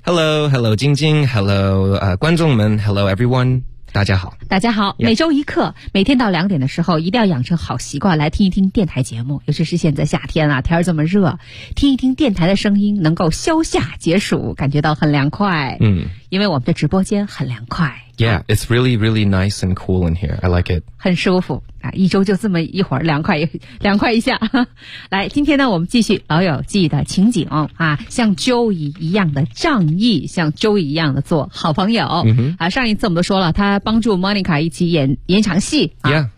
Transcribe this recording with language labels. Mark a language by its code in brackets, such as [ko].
[en] Hello, 晶晶 ,Hello, [zh] 观众们 [en] ,Hello, everyone, [zh] 大家好。大家好、yeah. 每周一课，每天到两点的时候一定要养成好习惯来听一听电台节目，尤其是现在夏天啊，天这么热，听一听电台的声音能够消夏解暑，感觉到很凉快。嗯，因为我们的直播间很凉快。 [en] Yeah, it's really, really nice and cool in here. I like it. [zh] 很舒服啊，一周就这么一会儿凉快一下。来，今天呢，我们继续老友记的情景啊，像 Joey 一样的仗义，像 Joey 一样的做好朋友、 mm-hmm. 啊。上一次我们都说了，他帮助 Monica 一起演场戏、啊。